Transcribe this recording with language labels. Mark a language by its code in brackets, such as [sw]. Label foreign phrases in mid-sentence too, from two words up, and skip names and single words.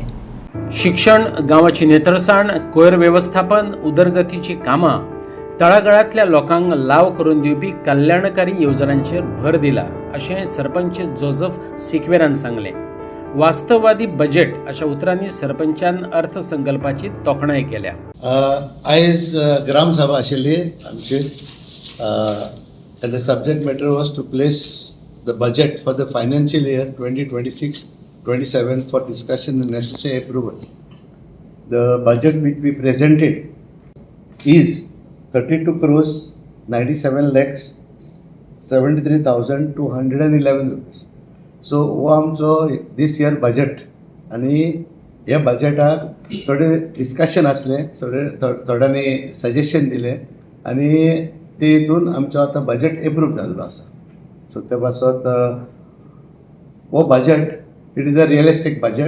[kok] शिक्षण, गावाची नेतळसाण, कोयर व्यवस्थापन, उदरगतीची कामां, तळागाळातल्या लोकांक लाव करून दिवपी कल्याणकारी येवजण्यांचेर भर दिला अशें सरपंच जोसेफ सिक्वेरान सांगले। वास्तववादी बजेट अशा उतरांनी सरपंचान अर्थसंकल्पाची तोखणाय केल्या। आयज ग्रामसभा आशिल्ली आमची [en] and the subject matter was to place the budget for the financial year 2026-27 for discussion and necessary approval. The budget which we presented is 32 crores 97 lakhs 73,211 rupees. [kok] So हो आमचो [en] this year budget [kok] आणि ह्या बजेटाक थोडे डिस्कशन आसले, थोड्यांनी सजेशन दिले आणि ते हितून आमचो आतां बजेट एप्रूव जाल्लो आसा। सो त्या पासत हो बजेट [en] it is a realistic budget.